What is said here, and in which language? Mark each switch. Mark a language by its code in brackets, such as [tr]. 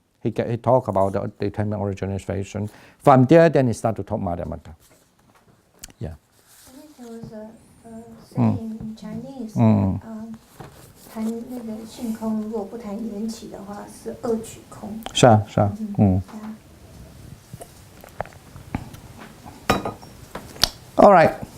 [en] He talked about the dependent origination. From there, then he started to talk Madhyamika. Yeah. I think there was a saying in Chinese, [zh] 谈那个性空，如果不谈缘起的话，是恶取空。是啊，是啊， [en] All right.